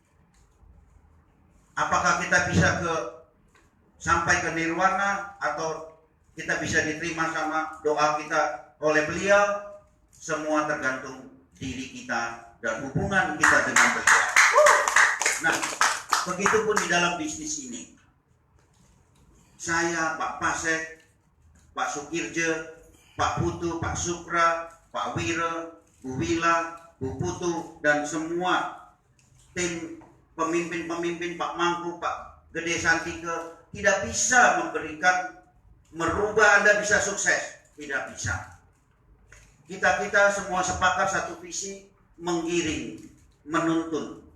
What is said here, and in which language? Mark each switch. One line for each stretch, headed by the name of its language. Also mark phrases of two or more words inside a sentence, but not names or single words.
Indonesian: Apakah kita bisa sampai ke nirwana atau kita bisa diterima sama doa kita oleh beliau? Semua tergantung diri kita dan hubungan kita dengan beliau. Nah, begitupun di dalam bisnis ini. Saya, Pak Pasek, Pak Sukirje, Pak Putu, Pak Sukra, Pak Wira, Bu Wila, Bu Putu, dan semua tim pemimpin-pemimpin, Pak Mangku, Pak Gede Santike, tidak bisa merubah Anda bisa sukses. Tidak bisa. Kita semua sepakat satu visi, menggiring, menuntun.